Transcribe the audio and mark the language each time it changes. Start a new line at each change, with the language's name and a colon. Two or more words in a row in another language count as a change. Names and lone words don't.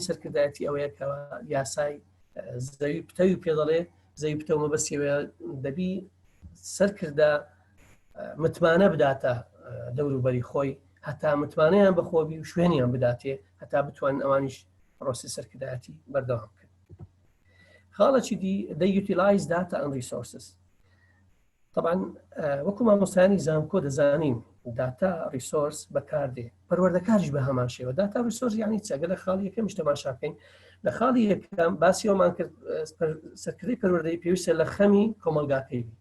Central Kurdish: سەرکردایەتی ئەوەیەکەوە یاسای زەوی پتەوی پێ دەڵێ زەوی پتەو مەبەستیەوە دەبی سەرکردە متمانە بداتە دەوروبەری خۆی هەتا متمانەیان بەخۆبی و شوێنیان بداتێ هەتا بتوانن ئەوانیش ڕۆستی سەرکردایەتی بەردەوام بکەن خاڵەکی دی
English: they utilize data and resources
Central Kurdish: طبعا وەکو مامۆستایانی زانکۆ دەزانین
English: data resources
Central Kurdish: بەکاردێ پەروەردەکاریش بە هەمان شێوە
English: data resources
Central Kurdish: یعنی چەگە لە خاڵی یەکەمیش تەماشا بکەین لە خاڵی یەکەم باسیەوەمان کرد سەرکردەی پەروەردەیی پێویستە لە خەمی کۆمەلگاکەی